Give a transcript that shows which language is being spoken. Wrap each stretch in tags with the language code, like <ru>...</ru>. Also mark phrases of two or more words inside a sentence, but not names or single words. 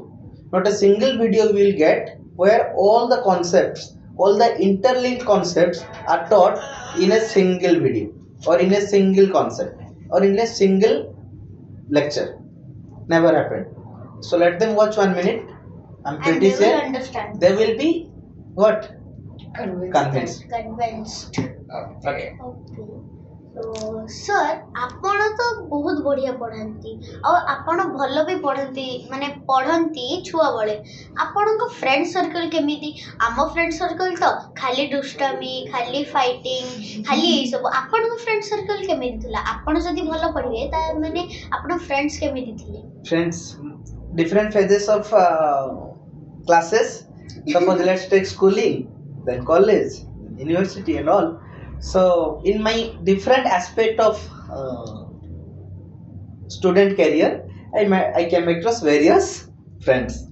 <en>Not a single video you will get where all the concepts, all the interlinked concepts are taught in a single video, or in a single concept, or in a single lecture. Never happened. So let them watch 1 minute. I'm and pretty they will sure understand. they will be what? Convince Convinced. Convinced. them. Okay. Okay. So, sir,</en> <or>ଆପଣ ତ ବହୁତ ବଢ଼ିଆ ପଢ଼ାନ୍ତି ଆଉ ଆପଣ ଭଲ ବି ପଢ଼ାନ୍ତି, ମାନେ ପଢ଼ନ୍ତି ଛୁଆବେଳେ। ଆପଣଙ୍କ</or> <en>friend circle</en> <or>କେମିତି? ଆମ</or> <en>friend circle</en> <or>ତ ଖାଲି ଦୁଷ୍ଟାମି, ଖାଲି ଫାଇଟିଂ, ଖାଲି ଏଇସବୁ। ଆପଣଙ୍କ</or> <en>friend circle</en> <or>କେମିତି ଥିଲା? ଆପଣ ଯଦି ଭଲ ପଢ଼ିବେ ତାମାନେ ଆପଣଙ୍କ ଫ୍ରେଣ୍ଡସ୍ କେମିତି ଥିଲେ?</or> <en>Friends, different phases of classes. Suppose let's take schooling, then college, university, and all. So in my different aspect of student career, I came across various friends.</en>